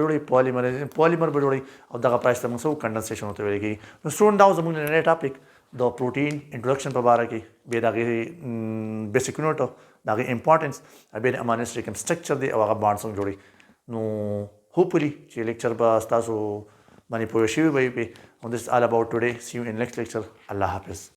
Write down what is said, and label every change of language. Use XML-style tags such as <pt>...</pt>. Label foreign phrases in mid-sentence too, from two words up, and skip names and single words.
<ps>جوړوي پالیمر به جوړوي او دغه پایسته موږ څه کنډنسیشن ورته ویل کېږي نو سټوډنټ دا زموږ نن ټاپک د</ps> <en>protein introduction</en> <ps>په باره کې، بیا د هغې</ps> <en>basic unit</en> <ps>د هغې امپارټنس، بیا د</ps> <en>amino acid</en> <ps>کوم سټرکچر دی او هغه بانډ څنګه جوړوي. نو هوپفully چې لیکچر به ستاسو باندې پوه شوي به یې.</ps> <en>And this is all about today. See you in next lecture.</en> <ur>اللہ حافظ.</ur>